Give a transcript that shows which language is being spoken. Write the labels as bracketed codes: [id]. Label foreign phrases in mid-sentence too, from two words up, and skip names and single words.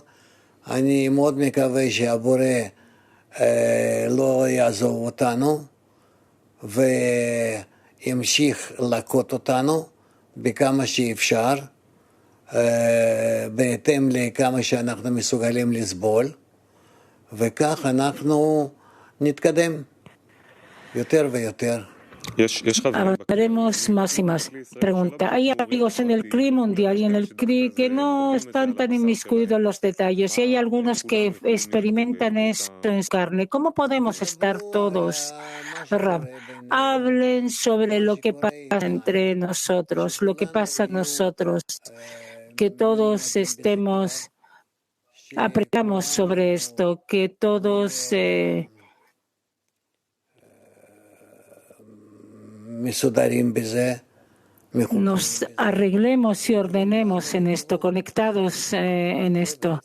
[he] אני מאוד מקווה שהבורא לא יעזוב אותנו וימשיך להכות אותנו בכמה שאפשר, בהתאם לכמה שאנחנו מסוגלים לסבול, וכך אנחנו נתקדם יותר ויותר. [es] Hablaremos más y más. Pregunta, ¿hay amigos en el CRI mundial y en el CRI que no están tan inmiscuidos en los detalles? Y hay algunos que experimentan eso en carne. ¿Cómo podemos estar todos, Rab? Hablen sobre lo que pasa entre nosotros, lo que pasa en nosotros, que todos aprendamos sobre esto, que todos nos arreglemos y ordenemos en esto, conectados en esto.